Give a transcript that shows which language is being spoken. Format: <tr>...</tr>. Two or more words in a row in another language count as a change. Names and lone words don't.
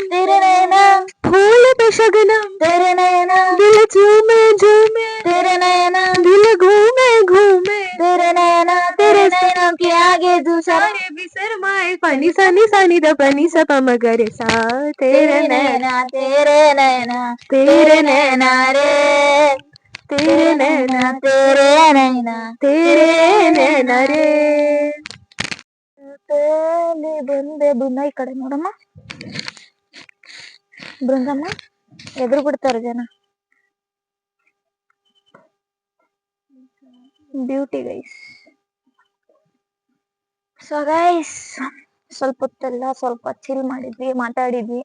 <hi>तेरे नैना फूल पे शबनम, तेरे नैना दिल झूमे झूमे, तेरे नैना दिल घूमे घूमे, तेरे नैना के आगे दूसरा भी शर्माए. पानी सानी सानी द पानी सा पमगरे सा. तेरे नैना तेरे नैना तेरे नैना रे, तेरे नैना तेरे नैना तेरे नैना रे.</hi> <kn>ಬಂದೆ ಬೃಂದ, ಈ ಕಡೆ ನೋಡಮ್ಮ. ಬೃಂದಮ್ಮ ಎದುರು ಬಿಡ್ತಾರೆ ಜನ.</kn> <en>beauty guys. so guys</en> <kn>ಸ್ವಲ್ಪ ಹೊತ್ತೆಲ್ಲ ಸ್ವಲ್ಪ ಚಿಲ್ ಮಾಡಿದ್ವಿ, ಮಾತಾಡಿದ್ವಿ.</kn>